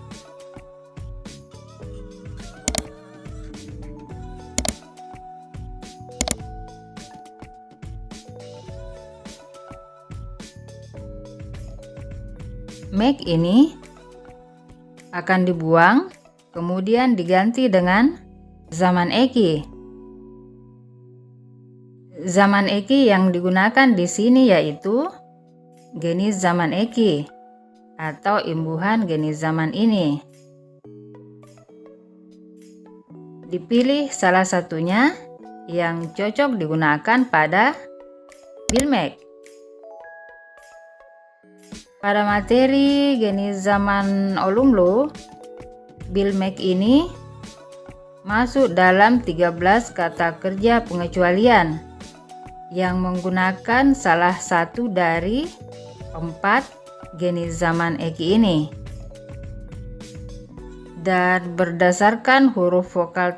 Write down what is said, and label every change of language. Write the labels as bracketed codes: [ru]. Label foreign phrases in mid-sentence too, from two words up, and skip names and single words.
[id] Make ini akan dibuang, kemudian diganti dengan [tr] zaman eki. [id] Zaman eki yang digunakan di sini yaitu [tr] jenis zaman eki [id] atau imbuhan [tr] jenis zaman [id] ini. Dipilih salah satunya yang cocok digunakan pada [tr] bil make. [id] Pada materi [tr] jenis zaman [id] olumlu, [tr] bil make [id] ini masuk dalam 13 kata kerja pengecualian yang menggunakan salah satu dari 4 [tr] jenis zaman eki [id] ini. Dan berdasarkan huruf vokal